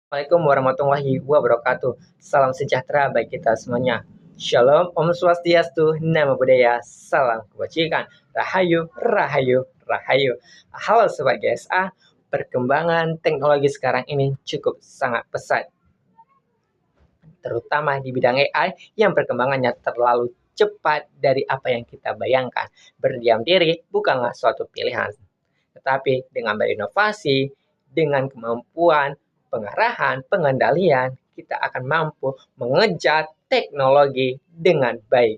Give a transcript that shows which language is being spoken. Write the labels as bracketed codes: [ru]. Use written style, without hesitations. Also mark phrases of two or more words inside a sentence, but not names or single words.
[ar] السلام عليكم ورحمة الله وبركاته. [id] Salam sejahtera bagi kita semuanya. Shalom, [ban] Om Swastiastu, [pi] Namo Buddhaya, [id] Salam Kebajikan, [jv] Rahayu, Rahayu, Rahayu. [id] Halo Sobat GSA, perkembangan teknologi sekarang ini cukup sangat pesat, terutama di bidang AI yang perkembangannya terlalu cepat dari apa yang kita bayangkan. Berdiam diri bukanlah suatu pilihan, tetapi dengan berinovasi, dengan kemampuan pengarahan, pengendalian, kita akan mampu mengejar teknologi dengan baik.